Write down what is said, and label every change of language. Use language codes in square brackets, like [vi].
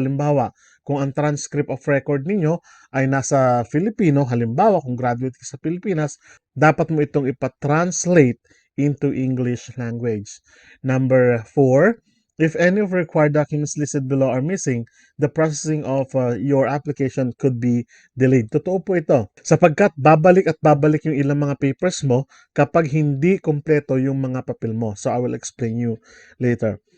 [tl] Halimbawa, kung ang transcript of record ninyo ay nasa Filipino, halimbawa kung graduate ka sa Pilipinas, dapat mo itong ipa-translate [en] into English language. Number 4, if any of required documents listed below are missing, the processing of your application could be delayed. [tl] Totoo po ito. Sapagkat babalik at babalik yung ilang mga papers mo kapag hindi kompleto yung mga papel mo. [en] So, I will explain you later.